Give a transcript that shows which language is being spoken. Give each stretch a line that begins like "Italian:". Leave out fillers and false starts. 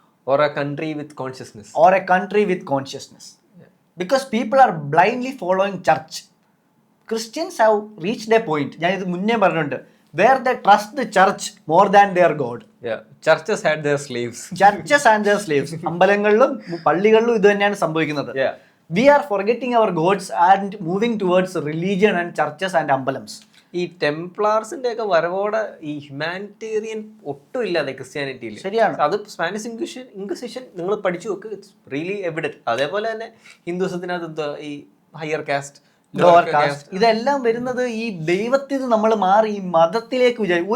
English: Or a country with consciousness. Or a country with consciousness. Because people are blindly following church. Christians have reached a point,
Malayalam: ഞാൻ ഇത് മുന്നേ പറഞ്ഞിട്ടുണ്ട്,
English: where they trust the church more than their God. Churches had their slaves. Churches and their slaves.
Malayalam: അമ്പലങ്ങളിലും പള്ളികളിലും ഇത് തന്നെയാണ് സംഭവിക്കുന്നത്.
English: We are forgetting our gods and moving towards religion and churches and ambulams.
Malayalam: ഈ ടെംപ്ലാർസിന്റെ ഒക്കെ വരവോടെ ഈ ഹ്യൂമാനിറ്റേറിയൻ ഒട്ടും ഇല്ലാതെ ക്രിസ്ത്യാനിറ്റിയിൽ. ശരിയാണ്. അത് സ്പാനിഷ് ഇൻക്വിസിഷൻ നിങ്ങൾ പഠിച്ചു നോക്ക്,
English: It's really evident.
Malayalam: അതേപോലെ തന്നെ ഹിന്ദുസത്തിനകത്ത് ഈ ഹയർ കാസ്റ്റ്, ലോവർ കാസ്റ്റ്, ഇതെല്ലാം വരുന്നത് ഈ ദൈവത്തിൽ നിന്ന് നമ്മൾ മാറി ഈ മതത്തിലേക്ക് വിചാരിക്കും.